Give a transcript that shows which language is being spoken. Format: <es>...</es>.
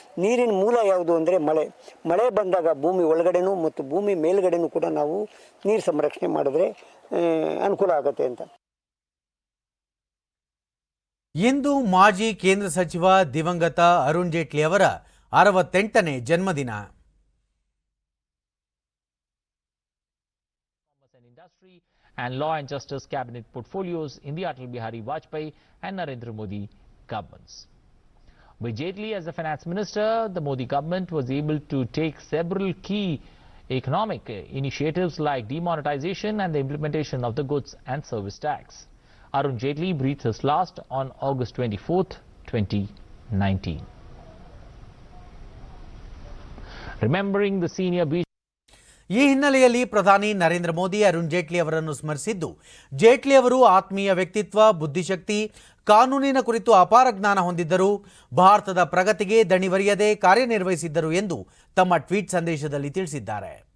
<kn>ನೀರಿನ ಮೂಲ ಯಾವುದು ಅಂದರೆ ಮಳೆ ಬಂದಾಗ ಭೂಮಿ ಒಳಗಡೆನೂ ಮತ್ತು ಭೂಮಿ ಮೇಲ್ಗಡೆನೂ ಕೂಡ ನಾವು ನೀರು ಸಂರಕ್ಷಣೆ ಮಾಡಿದ್ರೆ ಅನುಕೂಲ ಆಗುತ್ತೆ ಅಂತ. ಇಂದು ಮಾಜಿ ಕೇಂದ್ರ ಸಚಿವ ದಿವಂಗತ ಅರುಣ್ ಜೇಟ್ಲಿ ಅವರ 68ನೇ ಜನ್ಮದಿನ.</kn> <en>And law and justice cabinet portfolios in the Atal Bihari Vajpayee and Narendra Modi governments. With Jaitley as the finance minister, the Modi government was able to take several key economic initiatives like demonetization and the implementation of the goods and service tax. Arun Jaitley breathed his last on August 24th, 2019. Remembering the senior</en> <kn>ಈ ಹಿನ್ನೆಲೆಯಲ್ಲಿ ಪ್ರಧಾನಿ ನರೇಂದ್ರ ಮೋದಿ ಅರುಣ್ ಜೇಟ್ಲಿ ಅವರನ್ನು ಸ್ಮರಿಸಿದ್ದು, ಜೇಟ್ಲಿ ಅವರು ಆತ್ಮೀಯ ವ್ಯಕ್ತಿತ್ವ, ಬುದ್ಧಿಶಕ್ತಿ, ಕಾನೂನಿನ ಕುರಿತು ಅಪಾರ ಜ್ಞಾನ ಹೊಂದಿದ್ದರು, ಭಾರತದ ಪ್ರಗತಿಗೆ ದಣಿವರಿಯದೆ ಕಾರ್ಯನಿರ್ವಹಿಸಿದ್ದರು ಎಂದು ತಮ್ಮ ಟ್ವೀಟ್ ಸಂದೇಶದಲ್ಲಿ ತಿಳಿಸಿದ್ದಾರೆ.</kn>